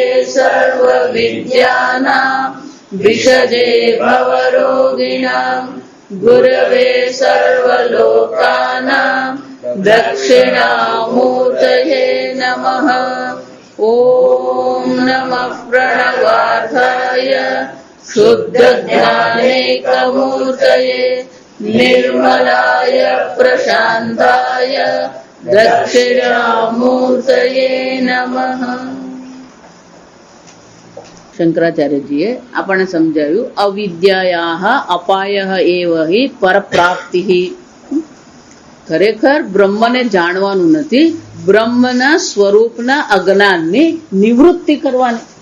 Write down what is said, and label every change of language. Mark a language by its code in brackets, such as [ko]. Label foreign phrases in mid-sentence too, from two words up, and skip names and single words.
[sa] सर्वविद्यानां विषजे भवरोगिणां गुरवे सर्वलोकानां दक्षिणामूर्तये नमः ॐ नमः प्रणवार्थाय शुद्धज्ञानैकमूर्तये निर्मलाय प्रशान्ताय दक्षिणामूर्तये नमः। [gu] શંકરાચાર્યજીએ આપણને સમજાવ્યું [sa] अविद्यायाः अपायः एव हि परप्राप्तिः. [gu] ખરેખર બ્રહ્મને જાણવાનું નથી, બ્રહ્મના સ્વરૂપના અજ્ઞાનની નિવૃત્તિ કરવાની.